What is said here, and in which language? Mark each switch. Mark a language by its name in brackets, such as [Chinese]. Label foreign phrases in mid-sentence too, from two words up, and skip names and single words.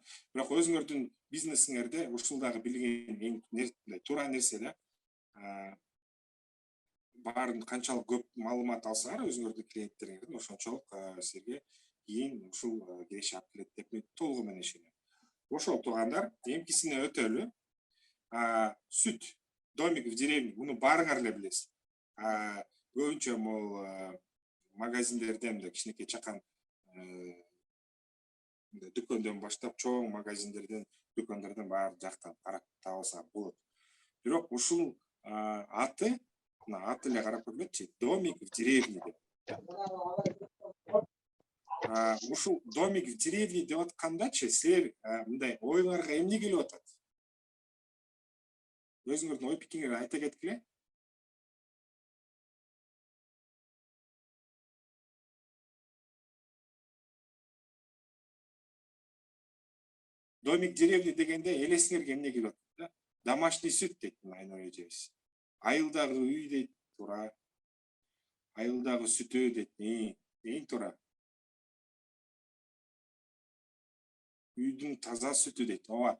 [Kyrgyz] Бирок өзүңөрдүн бизнесиңерде ушул дагы билген эң туура нерсе да. Баарын канчалык көп маалымат алсаңар өзүңөрдүн клиенттериңерден, ошончолук силерге кийин ушул киреше алып келет деп мен толугу менен ишенем. Ошол туугандар, эмкисине өтөлү. Сүт, домик в деревне, муну баарыңар эле билесиз. Көбүнчө могул магазиндерден кичинекей чакан дүкөндөн баштап чоң магазиндерден, дүкөндардан баары жактан карап табылса болот. Бирок ушул аты эле карап көргүлөчү, домик в деревне деп. Ушул домик в деревне деп аткандачы, силер мындай оюңарга эмне келип атат? Өзүңөрдүн ой пикириңерди айта кеткиле. Домик в деревне дегенде элесиңерге эмне келип атат да? Домашний сүт дейт Айнур эжебиз. Айылдагы үй дейт, туура. Айылдагы сүтү дейт, эң туура. Үйдүн таза сүтү дейт. Ооба.